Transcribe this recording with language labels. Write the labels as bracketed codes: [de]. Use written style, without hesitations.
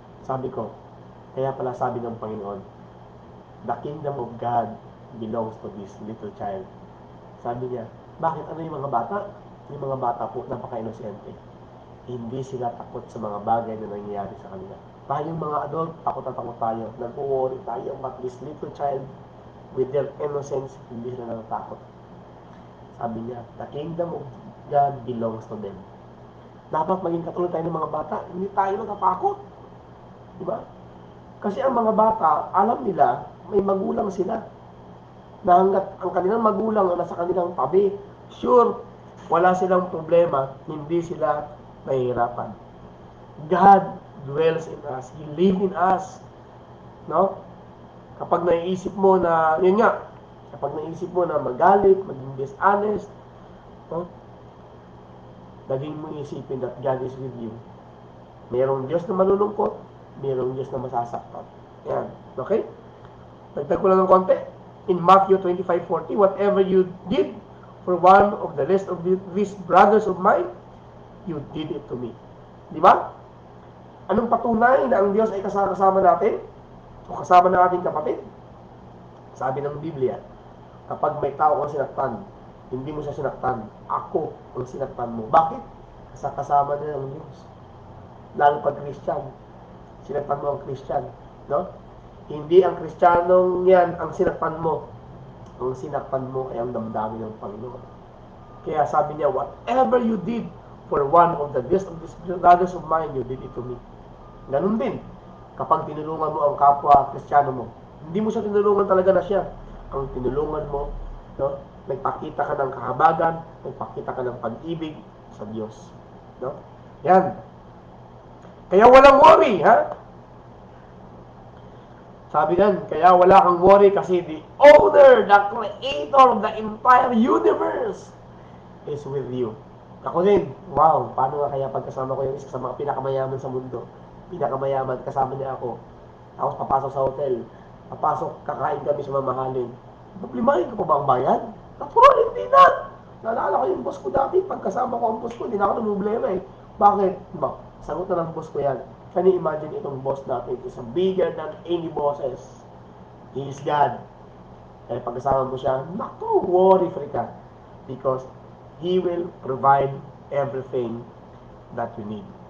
[tl] Sabi ko, kaya pala sabi ng Panginoon, [en] the kingdom of God belongs to this little child. [tl] Sabi niya, bakit? Ano yung mga bata? Yung mga bata po, napaka-inosente. Hindi sila takot sa mga bagay na nangyayari sa kanila. Tayong mga adult, takot na takot tayo. Nag-worry tayo, [en] but this little child, with their innocence, [tl] hindi sila natatakot. Sabi niya, [en] the kingdom of God belongs to them. [tl] Dapat maging katulad tayo ng mga bata, hindi tayo natatakot. Diba? Kasi ang mga bata, alam nila, may magulang sila. Na hanggat ang kanilang magulang ang nasa kanilang tabi, sure, wala silang problema, hindi sila mahihirapan. [en] God dwells in us. He lives in us. No? [tl] Kapag naiisip mo na, yun nga, kapag naisip mo na magalit, maging dishonest, no? Laging mo isipin [en] that God is with you. [tl] Mayroong Diyos na malulungkot, mayroong Diyos na masasaktan. Yan. Okay? Nagtag ko lang ng konti. [en] In Matthew 25:40, whatever you did for one of the rest of these brothers of mine, you did it to me. [tl] Di ba? Anong patunay na ang Diyos ay kasama natin? O kasama ng ating kapatid? Sabi ng Biblia, kapag may tao kang sinaktan, hindi mo siya sinaktan, ako ang sinaktan mo. Bakit? Kasi kasama na ng Diyos. Lalo pag Christian, sinaktan mo ang Christian. No? Hindi ang Kristiyanong yan ang sinaktan mo. Ang sinaktan mo ay ang damdamin ng Panginoon. Kaya sabi niya, [en] whatever you did for one of the best of these brothers of mine, you did it to me. [tl] Ganun din, kapag tinulungan mo ang kapwa Kristiyano mo, hindi mo siya tinulungan talaga na siya. Ang tinulungan mo, no? Nagpakita ka ng kahabagan, nagpakita ka ng pag-ibig sa Diyos. No? Yan. Kaya walang worry, ha? Sabi nan, kaya wala kang worry kasi [en] the owner, the creator of the entire universe is with you. [tl] Ako din, wow, paano nga kaya pagkasama ko yung isa sa mga pinakamayaman sa mundo? Pinakamayaman, kasama niya ako. Tapos papasok sa hotel, papasok, kakain kami sa mamahalin. Problemahin ko pa ba ang bayan? Natural, hindi na. Naalala ko yung boss ko dati, pagkasama ko ang boss ko, hindi na ako namumblema eh. Bakit? Ba? Sagot na ng boss ko yan. [en] Can you imagine [tl] itong boss natin [en] is bigger than any bosses? He is God. [tl] Kaya pag-kasama mo siya, naku, worry free ka. [en] Because He will provide everything that you need.